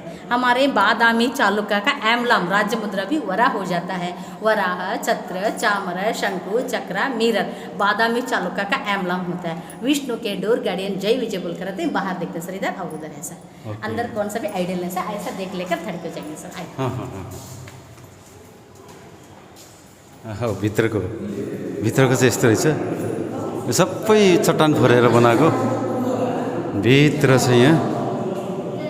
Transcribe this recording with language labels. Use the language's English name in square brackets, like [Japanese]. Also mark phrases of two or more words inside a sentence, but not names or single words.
[Hindi] हमारे बादामी चालुक्य का एम्बलम राज्य मुद्रा भी वराह हो जाता है। वराह, छत्र, चामर, शंकु, चक्र, मिरर बादामी चालुक्य का एम्बलम होता है। विष्णु के [English] door guardian [Hindi] जय विजय बोलकर रहते हैं। बाहर देखते सर, इधर और उधर है सर। अंदर कौन सा भी आइडियल है सर, ऐसा देख लेकर थर्ड पे जाएंगे सर। [Nepali] भित्रको चाहिँ यस्तो रहेछ, यो सबै चट्टान फोरेर बनाएको। भित्र चाहिँ यहाँ